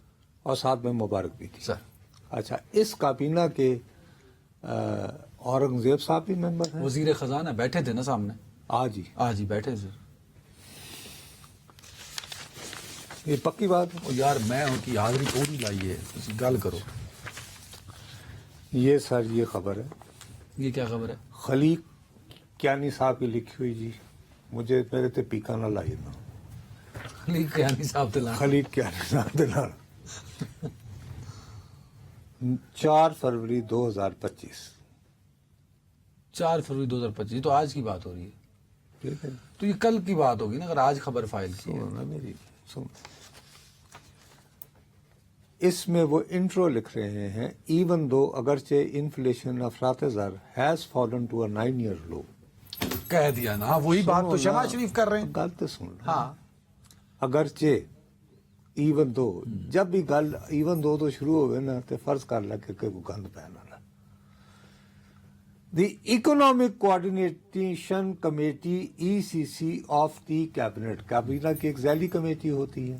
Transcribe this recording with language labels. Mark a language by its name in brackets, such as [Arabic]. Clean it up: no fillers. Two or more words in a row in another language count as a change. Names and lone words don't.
[Urdu] اور ساتھ میں مبارک بھی دی۔ سر۔ اچھا، اس کابینہ کے اورنگزیب صاحب بھی ممبر ہیں؟ وزیر خزانہ بیٹھے تھے نا سامنے، آج آج ہی بیٹھے تھے۔ یہ پکی بات ہے؟ [Punjabi] او یار میں ان کی حاضری پوری لائیے، تسی گل کرو۔ [Urdu] یہ سر یہ خبر ہے، یہ کیا خبر ہے؟ خلیق کیانی صاحب کی لکھی ہوئی جی، مجھے [Punjabi] میرے تے پیکا نہ لائیے نا، [Urdu] خلیق قیانی صاحب دلان، خلیق کیانی صاحب دلال، 4 فروری 2025۔ 4 فروری 2025، تو آج کی بات ہو رہی ہے، ٹھیک ہے، تو یہ کل کی بات ہوگی نا اگر آج خبر فائل کی ہے۔ سنو نا میری، سنو۔ اس میں وہ انٹرو لکھ رہے ہیں، [English] even though [Urdu] اگرچہ [English] inflation of zar has fallen to a 9-year low. [Urdu] کہہ دیا نا، وہی بات تو شہباز شریف کر رہے ہیں۔ گل تو سن لو۔ ہاں، اگرچہ [English] even though, [Urdu] جب بھی گل [English] even though [Urdu] تو شروع ہوئے نا تو فرض کر لگ کہ کوئی گند پہنا نا۔ [English] The Economic Coordination Committee ECC of the Cabinet, [Urdu] کابینہ کی ایک ذیلی کمیٹی ہوتی ہے